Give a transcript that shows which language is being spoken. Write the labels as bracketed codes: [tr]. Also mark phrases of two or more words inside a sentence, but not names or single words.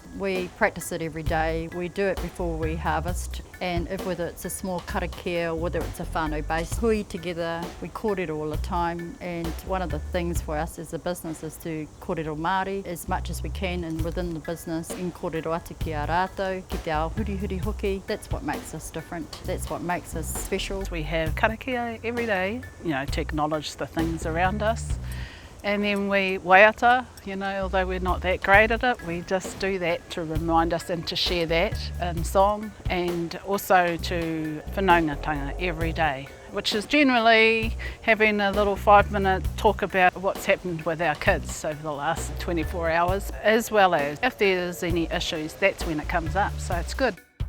[en] We practice it every day. We do it before we harvest, and whether it's a small karakia or whether it's a whānau-based hui together, we kōrero all the time. And one of the things for us as a business is to kōrero Māori as much as we can, and within the business, in [mi] kōrero atu ki a rātou, ki te ao huri hoki. [en] That's what makes us different. That's what makes us special. We have karakia every day, to acknowledge the things around us. And then we waiata, although we're not that great at it, we just do that to remind us and to share that in song, and also to whanaungatanga every day, which is generally having a little 5-minute talk about what's happened with our kids over the last 24 hours, as well as if there's any issues, that's when it comes up, so it's good.